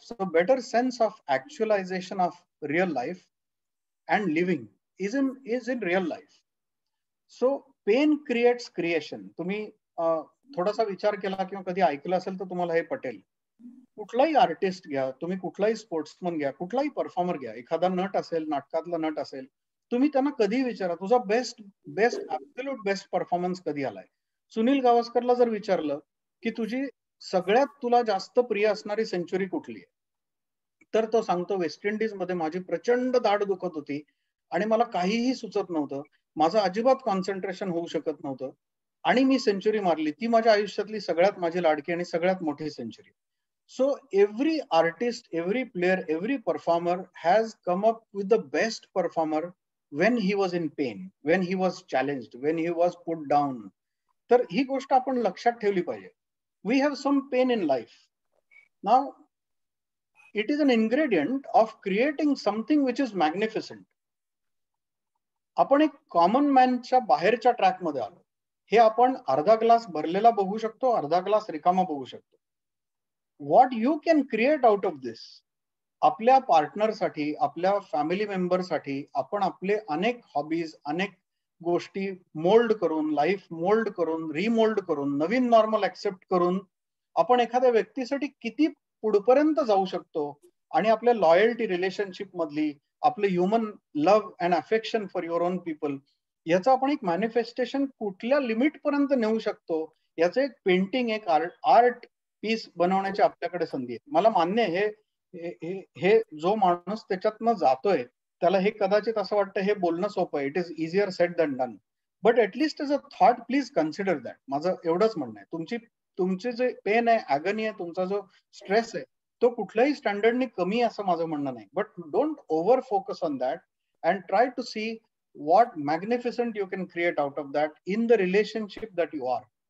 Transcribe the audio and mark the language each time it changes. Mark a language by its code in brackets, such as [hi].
[en] So better sense of actualization of real life and living is in real life. So pain creates creation. [mr] तुम्ही थोडासा विचार केला किंवा कधी ऐकलं असेल तर तुम्हाला हे पटेल. कुठलाही आर्टिस्ट घ्या, तुम्ही कुठलाही स्पोर्ट्समन घ्या, कुठलाही परफॉर्मर घ्या, एखादा नट असेल, नाटकातला नट असेल, तुम्ही त्यांना कधी विचारा तुझा बेस्ट ऍब्सोल्यूट बेस्ट परफॉर्मन्स कधी आलाय. सुनील गावस्करला जर विचारलं की तुझी सगळ्यात तुला जास्त प्रिय असणारी सेंचुरी कुठली आहे, तर तो सांगतो वेस्ट इंडिज मध्ये माझी प्रचंड दाढ दुखत होती आणि मला काहीही सुचत नव्हतं, माझं अजिबात कॉन्सन्ट्रेशन होऊ शकत नव्हतं आणि मी सेंचुरी मारली. ती माझ्या आयुष्यातली सगळ्यात माझी लाडकी आणि सगळ्यात मोठी century. [en] So every artist, every player, every performer has come up with the best performer when he was in pain, when he was challenged, when he was put down. [mr] तर ही गोष्ट आपण लक्षात ठेवली पाहिजे. [en] We have some pain in life. Now, it is an ingredient of creating something which is magnificent. [mr] आपण एक common मॅनच्या बाहेरच्या track मध्ये आलो. हे आपण अर्धा ग्लास भरलेला बघू शकतो, अर्धा ग्लास रिकामा बघू शकतो. [en] What you can create out of this, [mr] आपल्या पार्टनरसाठी, आपल्या फॅमिली मेंबरसाठी आपण आपले अनेक हॉबीज, अनेक गोष्टी मोल्ड करून, लाईफ मोल्ड करून, रिमोल्ड करून, नवीन नॉर्मल ऍक्सेप्ट करून आपण एखाद्या व्यक्तीसाठी किती पुढपर्यंत जाऊ शकतो आणि आपल्या लॉयल्टी रिलेशनशिप मधली आपलं [en] human love and affection for your own people [mr] याचं आपण एक मॅनिफेस्टेशन कुठल्या लिमिट पर्यंत नेऊ शकतो याचं एक पेंटिंग, एक आर्ट पीस बनवण्याची आपल्याकडे संधी आहे. मला मान्य आहे हे जो माणूस त्याच्यातनं जातोय त्याला हे कदाचित असं वाटतं हे बोलणं सोपं आहे. [en] It is easier said than done, but at least as a thought please consider that. [mr] माझं एवढंच म्हणणं आहे. तुमचे जे पेन आहे, ॲगनी आहे, तुमचा जो स्ट्रेस आहे तो कुठल्याही स्टँडर्डनी कमी असं माझं म्हणणं नाही. [en] But don't over focus on that and try to see what magnificent you can create out of that in the relationship that you are.